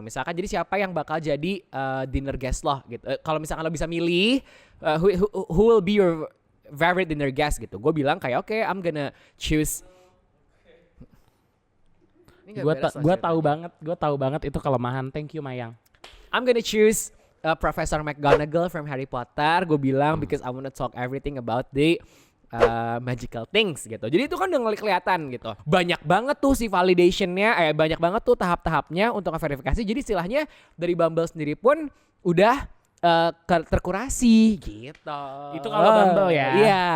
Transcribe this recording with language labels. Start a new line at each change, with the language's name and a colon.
Indonesian: Misalkan jadi siapa yang bakal jadi dinner guest lo gitu. Kalau misalkan lo bisa milih
English: who will be your favorite dinner guest
Indonesian: gitu. Gue bilang kayak oke,
English: I'm gonna choose.
Indonesian: Gue tahu banget itu kelemahan.
English: Thank you Mayang. I'm gonna choose Professor McGonagall from Harry Potter.
Indonesian: Gue bilang
English: because I wanna talk everything about the magical things
Indonesian: gitu. Jadi itu kan udah kelihatan gitu. Banyak banget tuh si validationnya, banyak banget tuh tahap-tahapnya untuk verifikasi. Jadi istilahnya dari Bumble sendiri pun udah terkurasi gitu. Itu kalau Bumble ya. Iya.